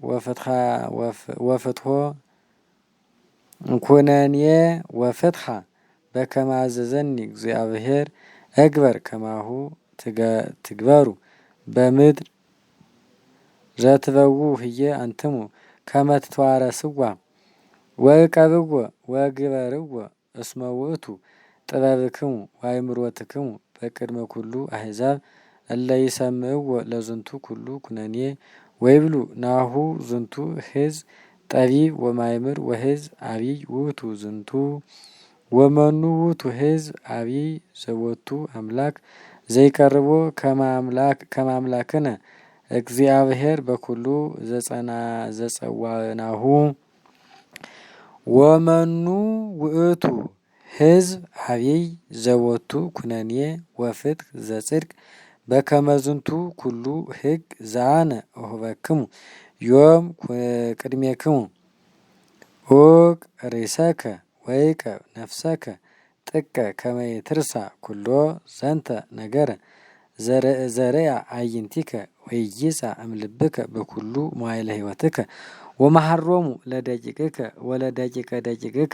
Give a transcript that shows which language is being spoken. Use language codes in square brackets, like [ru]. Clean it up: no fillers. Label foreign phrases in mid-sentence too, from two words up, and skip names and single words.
[gez] ወፍትሖ ኩነኔ ወፍትሐ በከመ አዘዘኒ እግዚአብሔር እግበር ከማሁ ትግበሩ በምድር ዘትበው ህየ አንትሙ ከመ ትተዋረስዋ ወዕቀብዎ ወግበርዎ እስመ ውእቱ ጥበብክሙ ወአእምሮትክሙ በቅድመ ኩሉ አሕዛብ እለ ይሰምዕዎ ለዝንቱ ኩሉ ኩነኔ ወይብሉ ናሁ ዝንቱ ሕዝብ ጠቢብ ወማእምር ወሕዝብ አቢይ ውእቱ ዝንቱ ወመኑ ውእቱ ሕዝብ አቢይ ዘቦቱ አምላክ ዘይቀርቦ ከመ አምላክነ እግዚአብሔር በኩሉ ዘጸዋዕናሁ ወመኑ ውእቱ ሕዝብ አቢይ ዘቦቱ ኩነኔ ወፍትሕ ዘጽድቅ በከመ ዝንቱ ኩሉ ሕግ ዘአነ እሁበክሙ ዮም ቅድሜክሙ ዑቅ ርእሰከ ወዕቀብ ነፍሰከ ጥቀ ከመ ይትርሳ ኩሎ ዘንተ ነገረ ዘርእያ አዕይንቲከ ወይይጻእ እምልብከ በኩሉ መዋዕለ ሕይወትከ ወመሃሮሙ ለደቂቅከ ወለደቂቀ ደቂቅከ